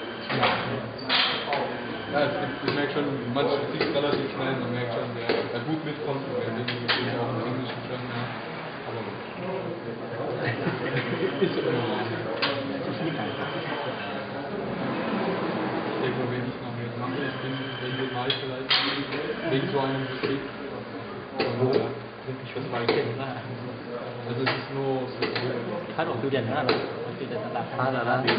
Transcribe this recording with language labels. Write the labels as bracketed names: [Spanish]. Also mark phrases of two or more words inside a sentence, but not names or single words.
[German] Ja, ich merke schon, manche sieht es relativ schnell, man merkt schon, wer gut mitkommt, wer wenig auch im Englischen schon, ja. Aber gut. Ist immer normal. Irgendwo will ich noch mehr machen, ich bin regional vielleicht, wegen so einem Betrieb. Und, [Vietnamese] Chuẩn bài trên đó. [German] also es ist nur so, [Vietnamese] Hết rồi, quy trình đó rồi. Quy trình đã đặt ra rồi đó.